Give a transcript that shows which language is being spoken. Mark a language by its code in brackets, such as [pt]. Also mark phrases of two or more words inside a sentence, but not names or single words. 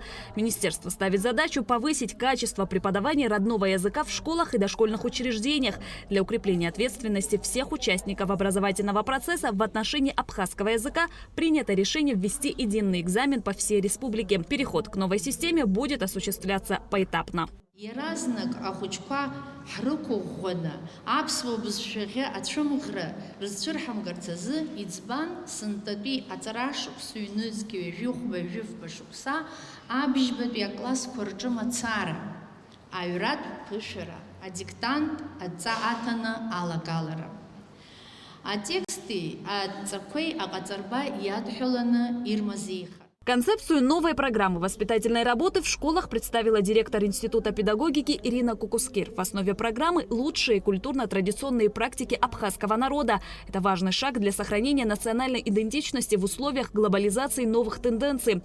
[ru] Министерство ставит задачу повысить качество преподавания родного языка в школах и дошкольных учреждениях. Для укрепления ответственности всех участников образовательного процесса в отношении абхазского языка принято решение ввести единый экзамен по всей республике. Переход к новой системе будет осуществляться поэтапно. [ab] Иаразнак ахәыҷқәа ҳрықәыӷәӷәаны аԥсуа бызшәахьы ацәымӷра рызцәырҳамгарц азы иӡбан сынтәатәи аҵара-шықәса ҩнызқьҩ жәохәба-жәыфба шықәса абжьбатәи аклассқәа рҿы мацара, аҩратә ԥышәара, адиктант адҵа аҭаны алагалара. Атексти аҵақәеи аҟаҵарба иадҳәаланы ирмазеиха. [ru] Концепцию новой программы воспитательной работы в школах представила директор Института педагогики Ирина Кукускир. В основе программы лучшие культурно-традиционные практики абхазского народа. Это важный шаг для сохранения национальной идентичности в условиях глобализации новых тенденций.